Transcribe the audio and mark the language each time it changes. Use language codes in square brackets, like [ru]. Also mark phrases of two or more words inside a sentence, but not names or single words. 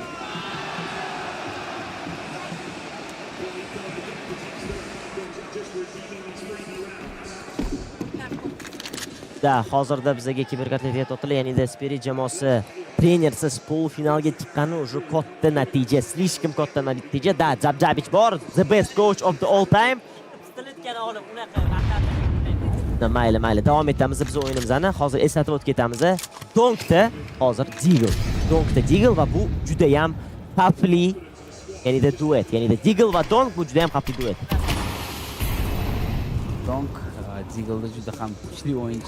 [uz] Hozirda bizga kiberkartlar to'xtaldi. Ya'ni Spirit jamoasi trenersiz finalga chiqqani уже katta natija, slishkim katta natija. Zabjabich bor, [en] the best coach of the all time. [uz] Mayli, davom etamiz biz o'yinimizni. Hozir eslatib o'tib ketamiz. Donkda hozir Deagle va bu juda ham xavfli, ya'ni duet. Deagle va Donk bu juda ham xavfli duet. Donk Deagle'da juda ham kuchli o'yinchi.